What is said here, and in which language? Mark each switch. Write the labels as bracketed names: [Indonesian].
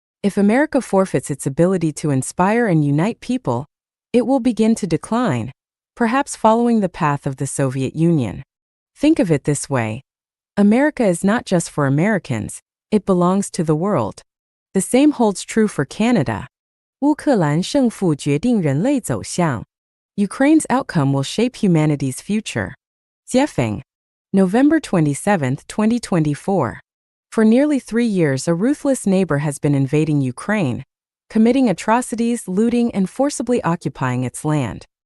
[English] If America forfeits its ability to inspire and unite people, it will begin to decline, perhaps following the path of the Soviet Union. Think of it this way: America is not just for Americans, it belongs to the world. The same holds true for Canada. [Chinese] 乌克兰胜负决定人类走向. [English] Ukraine's outcome will shape humanity's future. Xuefeng. November 27, 2024. For nearly 3 years, a ruthless neighbor has been invading Ukraine, committing atrocities, looting, and forcibly occupying its land.